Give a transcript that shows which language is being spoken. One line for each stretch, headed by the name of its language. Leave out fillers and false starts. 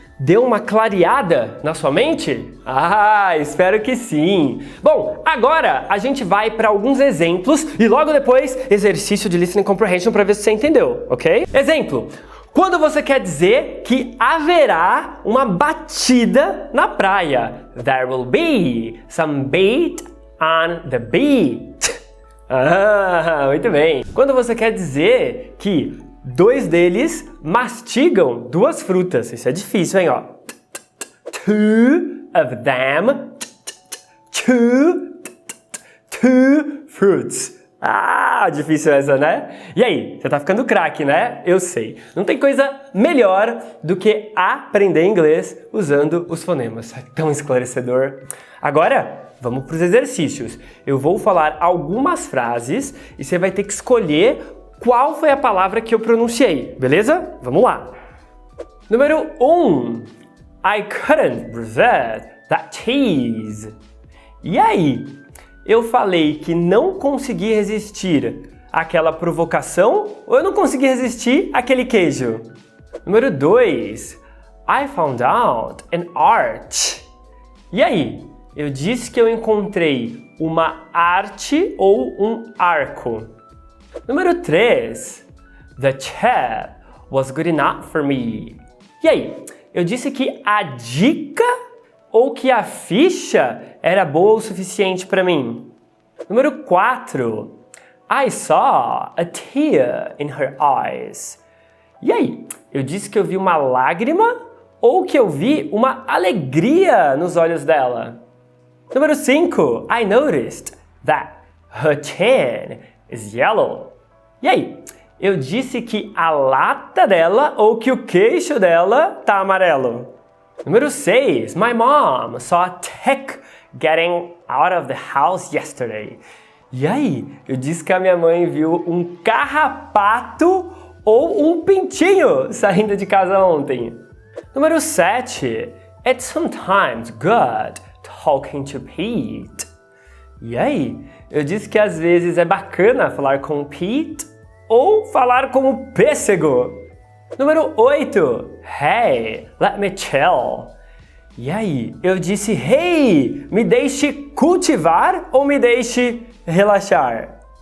Portuguese: Deu uma clareada na sua mente? Ah, espero que sim! Bom, agora a gente vai para alguns exemplos e logo depois exercício de listening comprehension para ver se você entendeu, ok? Exemplo. Quando você quer dizer que haverá uma batida na praia.
English: There will be some beat on the beach.
Portuguese: Ah, muito bem. Quando você quer dizer que dois deles mastigam duas frutas. Isso é difícil, hein, ó.
English: Two of them. Two fruits.
Portuguese: Ah, difícil essa, né? E aí, você tá ficando craque, né? Eu sei. Não tem coisa melhor do que aprender inglês usando os fonemas. É tão esclarecedor. Agora, vamos para os exercícios. Eu vou falar algumas frases e você vai ter que escolher qual foi a palavra que eu pronunciei, beleza? Vamos lá. Número 1.
English: I couldn't resist that cheese.
Portuguese: E aí? Eu falei que não consegui resistir àquela provocação ou eu não consegui resistir àquele queijo? Número 2.
English: I found out an arch.
Portuguese: E aí? Eu disse que eu encontrei uma arte ou um arco. Número 3.
English: The chat was good enough for me.
Portuguese: E aí? Eu disse que a dica ou que a ficha era boa o suficiente para mim. Número 4.
English: I saw a tear in her eyes.
Portuguese: E aí? Eu disse que eu vi uma lágrima ou que eu vi uma alegria nos olhos dela. Número 5.
English: I noticed that her chin is yellow.
Portuguese: E aí? Eu disse que a lata dela ou que o queixo dela tá amarelo. Número 6.
English: My mom saw a tick getting out of the house yesterday.
Portuguese: E aí? Eu disse que a minha mãe viu um carrapato ou um pintinho saindo de casa ontem. Número 7.
English: It's sometimes good talking to Pete.
Portuguese: E aí? Eu disse que às vezes é bacana falar com o Pete ou falar com o pêssego. Número 8.
English: Hey, let me chill.
Portuguese: E aí? Eu disse, hey, me deixe cultivar ou me deixe relaxar?